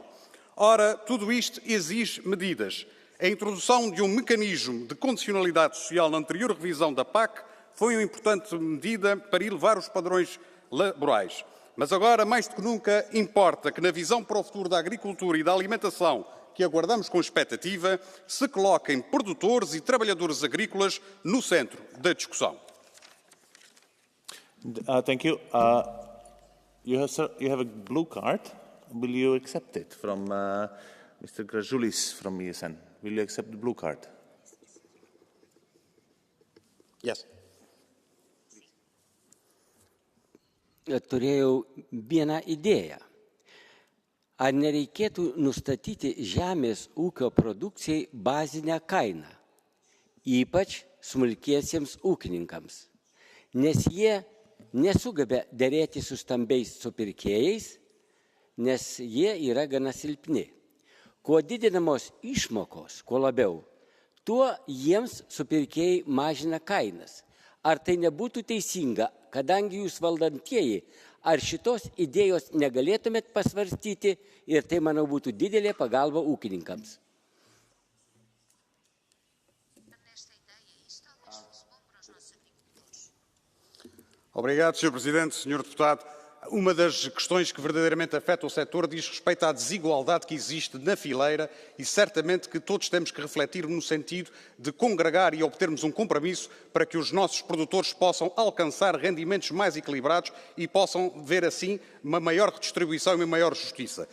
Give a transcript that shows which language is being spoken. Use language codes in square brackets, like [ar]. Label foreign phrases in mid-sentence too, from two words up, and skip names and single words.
[pt] Ora, tudo isto exige medidas. A introdução de um mecanismo de condicionalidade social na anterior revisão da PAC foi uma importante medida para elevar os padrões laborais. Mas agora, mais do que nunca, importa que na visão para o futuro da agricultura e da alimentação que aguardamos com expectativa, se coloquem produtores e trabalhadores agrícolas no centro da discussão. [en] Thank you. You have a blue card. Will you accept it from Mr. Grajoulis from ESN? Will you accept the blue card? Yes. [lt] Turėjau vieną idėją. Ar nereikėtų nustatyti žemės ūkio produkcijai bazinę kainą, ypač smulkiesiems ūkininkams, nes jie nesugeba dėrėti su stambiais supirkėjais, nes jie yra gana silpni. Kuo didinamos išmokos, kuo labiau, tuo jiems supirkėjai mažina kainas. Ar tai nebūtų teisinga, kadangi jūs valdantieji, ar šitos idėjos negalėtumėt pasvarstyti ir tai, manau, būtų didelė pagalba ūkininkams? [pt] Obrigado, Sr. Presidente, Sr. Deputado. Uma das questões que verdadeiramente afeta o setor diz respeito à desigualdade que existe na fileira e certamente que todos temos que refletir no sentido de congregar e obtermos um compromisso para que os nossos produtores possam alcançar rendimentos mais equilibrados e possam ver assim uma maior redistribuição e uma maior justiça.